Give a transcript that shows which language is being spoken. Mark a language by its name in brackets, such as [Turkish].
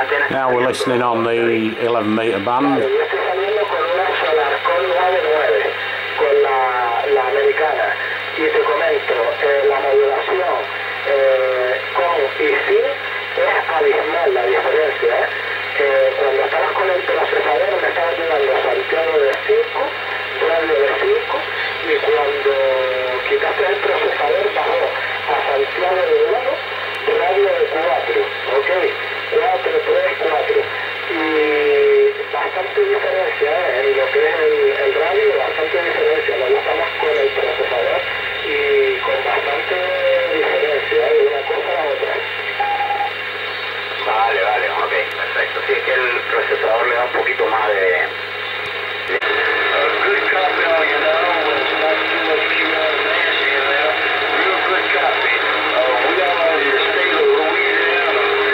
[English] Now we're listening on the 11 meter band. [Spanish] Con la americana, y te comento, la modulación con y sin es abismal la diferencia. Cuando estabas con el procesador me estaba llegando Santiago de 5, radio de 5, y cuando quitaste el procesador bajó a Santiago de 1, radio de 4, ok, 4, 3, 4, y bastante diferencia en lo que es el radio, bastante diferencia, lo usamos con el procesador y con bastante diferencia de una cosa a otra. Vale, ok, perfecto, sí, es que el procesador le da un poquito más de... [English] Good copy, you know, when it's not too much advancing in there, real good copy. We are in the state of Louisiana.